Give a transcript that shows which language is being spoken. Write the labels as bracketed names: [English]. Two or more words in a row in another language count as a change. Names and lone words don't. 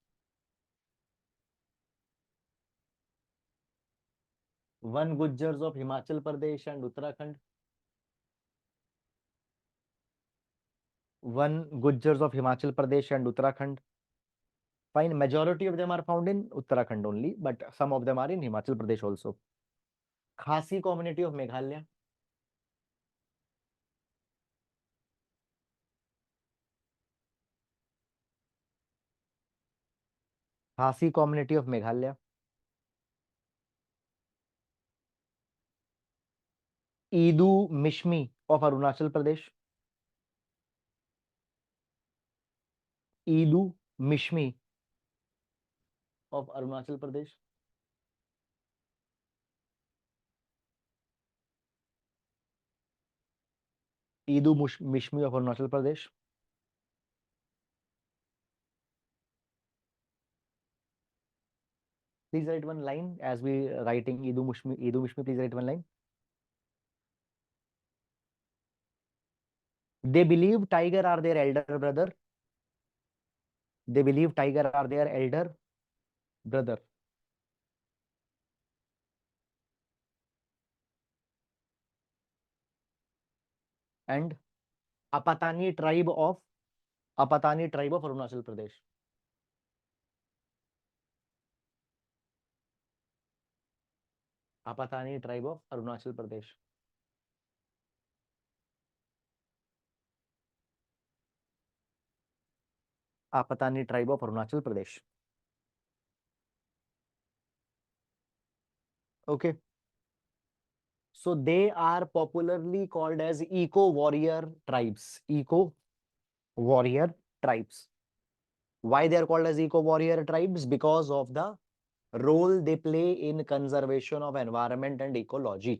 [English] One Gujjars of Himachal Pradesh and Uttarakhand. One Gujjars of Himachal Pradesh and Uttarakhand. Fine, majority of them are found in Uttarakhand only, but some of them are in Himachal Pradesh also. Khasi community of Meghalaya. Khasi community of Meghalaya. Idu Mishmi of Arunachal Pradesh. Idu Mishmi of Arunachal Pradesh. Idu Mishmi of Arunachal Pradesh. Please write one line as we writing Idu Mishmi. Please write one line. They believe tiger are their elder brother. They believe tiger are their elder brother. And Apatani tribe of Arunachal Pradesh. Apatani tribe of Arunachal Pradesh. Apatani tribe of Arunachal Pradesh. Okay. So they are popularly called as eco-warrior tribes. Eco-warrior tribes. Why they are called as eco-warrior tribes? Because of the role they play in conservation of environment and ecology.